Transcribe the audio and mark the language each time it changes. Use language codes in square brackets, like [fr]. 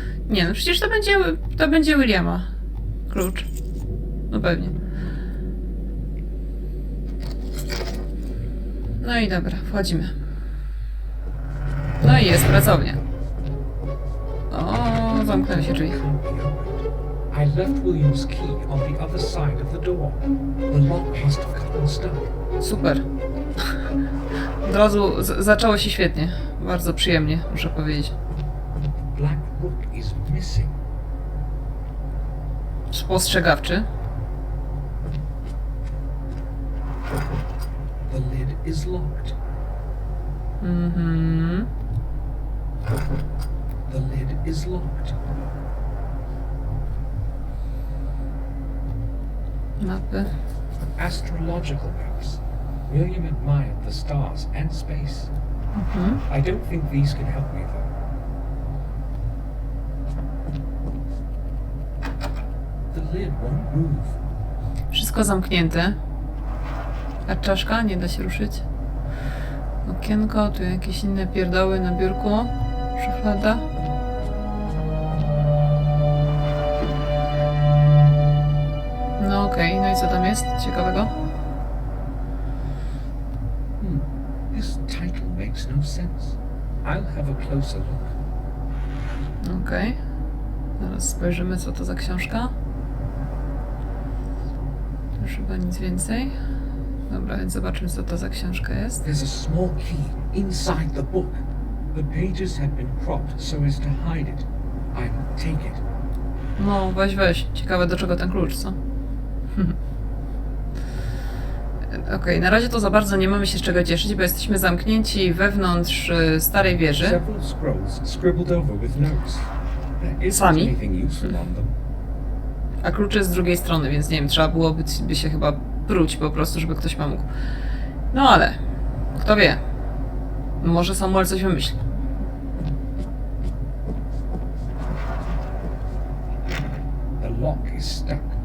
[pl] Nie, no przecież to będzie Williama. Klucz. No pewnie. No i dobra, wchodzimy. No i jest pracownia. O, zamknęły się drzwi. [en] Can't be opened. I left William's key on the other side of the door. The lock must have gotten stuck. [pl] Super. Od razu zaczęło się świetnie. Bardzo przyjemnie, muszę powiedzieć. [en] Black rook is missing. [pl] Spostrzegawczy. [en] The lid is locked. Mhm. The lid is locked. [pl] Mapy. [en] Astrological maps. William admired the stars and space. I don't think these can help me though. The lid won't move. [pl] Wszystko zamknięte. A czaszka? Nie da się ruszyć. Okienko, tu jakieś inne pierdoły na biurku. Szuflada. No okej, no i co tam jest ciekawego? [en] This title makes no sense. I'll have a closer look. [pl] Okej. Zaraz spojrzymy, co to za książka. Tu już chyba nic więcej. Dobra, więc zobaczmy, co to za książka jest. [en] There's a small key inside the book. The pages have been cropped so as to hide it. I'll take it. [pl] No, weź. Ciekawe, do czego ten klucz, co? Okej, na razie to za bardzo nie mamy się z czego cieszyć, bo jesteśmy zamknięci wewnątrz starej wieży. [en] Several scrolls scribbled over with notes. There isn't [pl] Sami? [en] anything useful on them. [pl] A klucz jest z drugiej strony, więc nie wiem, trzeba byłoby się chyba pruć po prostu, żeby ktoś pomógł. No ale, kto wie? Może Samuel coś wymyśli. [en] The lock is stuck.